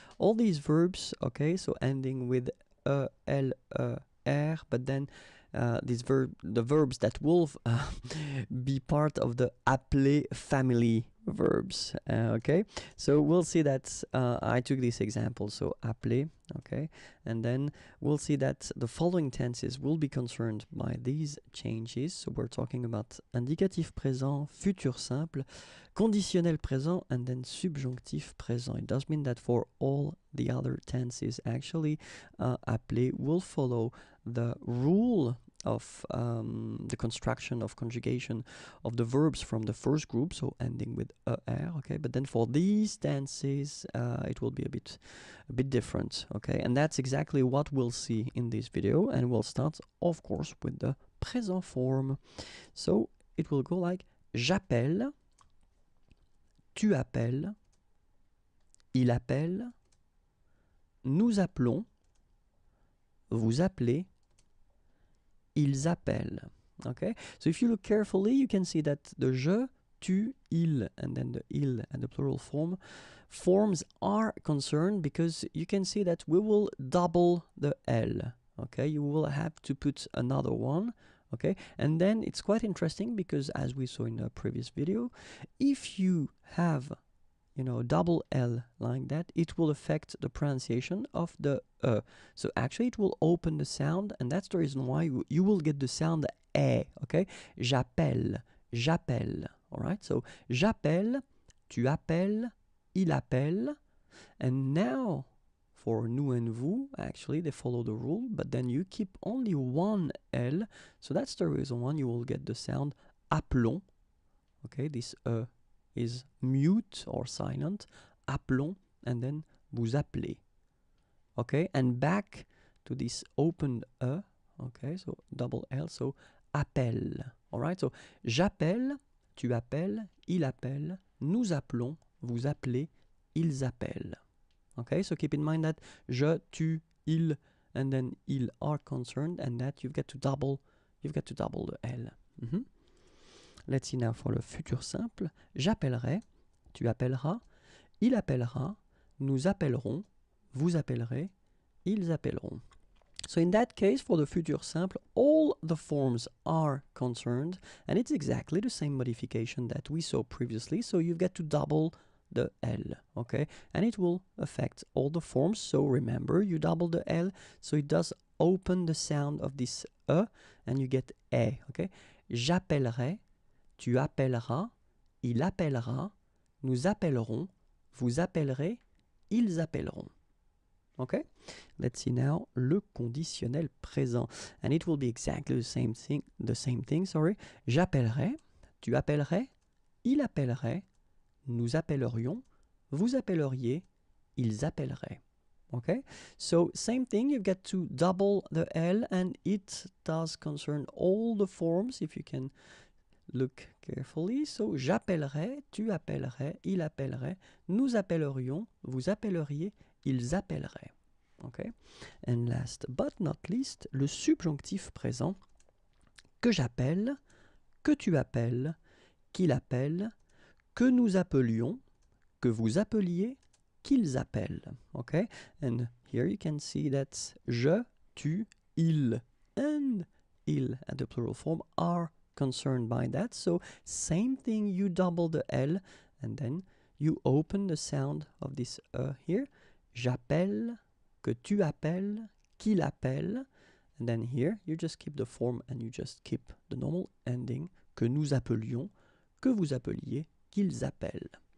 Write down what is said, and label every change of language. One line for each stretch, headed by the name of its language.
English: All these verbs, okay, so ending with E, L, E, R, but then the verbs that will be part of the appeler family verbs. Okay, so we'll see that I took this example, so appeler, okay, and then we'll see that the following tenses will be concerned by these changes. So we're talking about indicatif présent, futur simple, conditionnel présent, and then subjonctif présent. It does mean that for all the other tenses, actually, appeler will follow the rule of the construction of conjugation of the verbs from the first group, so ending with er, okay, but then for these tenses it will be a bit different, okay, and that's exactly what we'll see in this video, and we'll start of course with the present form. So it will go like
French: j'appelle, tu appelles, il appelle, nous appelons, vous appelez, ils appellent.
English: Okay, so if you look carefully, you can see that the je, tu, il, and then the il and the plural forms are concerned, because you can see that we will double the L. Okay, you will have to put another one. Okay, and then it's quite interesting because, as we saw in the previous video, if you have double L like that, it will affect the pronunciation of the E. So actually it will open the sound, and that's the reason why you will get the sound E, okay?
French: J'appelle, j'appelle, alright?
English: So
French: j'appelle, tu appelles, il appelle,
English: and now for nous and vous, actually they follow the rule, but then you keep only one L, so that's the reason why you will get the sound appelons, okay? This E is mute or silent, appelons, and then vous appelez. Okay, and back to this open E, okay, so double L, so appelle.
French: Alright, so j'appelle, tu appelles, il appelle, nous appelons, vous appelez, ils appellent.
English: Okay, so keep in mind that
French: je, tu,
English: il, and then ils are concerned, and that you've got to double the L. Let's see now for le futur simple.
French: J'appellerai, tu appelleras, il appellera, nous appellerons, vous appellerez, ils appelleront.
English: So in that case, for the future simple, all the forms are concerned, and it's exactly the same modification that we saw previously, so you've got to double the L, okay? And it will affect all the forms, so remember, you double the L, so it does open the sound of this E, and you get E, okay?
French: J'appellerai, tu appelleras, il appellera, nous appellerons, vous appellerez, ils appelleront.
English: Okay, let's see now le conditionnel présent, and it will be exactly the same thing.
French: J'appellerai, tu appellerais, il appellerait, nous appellerions, vous appelleriez, ils appelleraient.
English: Okay, so same thing. You've got to double the L, and it does concern all the forms. If you can look carefully.
French: So j'appellerai, tu appellerais, il appellerait, nous appellerions, vous appelleriez, ils appelleraient. Okay?
English: And last but not least,
French: le subjonctif présent, que j'appelle, que tu appelles, qu'il appelle, que nous appelions, que vous appeliez, qu'ils appellent.
English: Okay? And here you can see that je, tu, il, and il at the plural form are concerned by that. So same thing, you double the L, and then you open the sound of this here.
French: J'appelle, que tu appelles, qu'il appelle,
English: and then here you just keep the form and you just keep the normal ending,
French: que nous appelions, que vous appeliez, qu'ils appellent.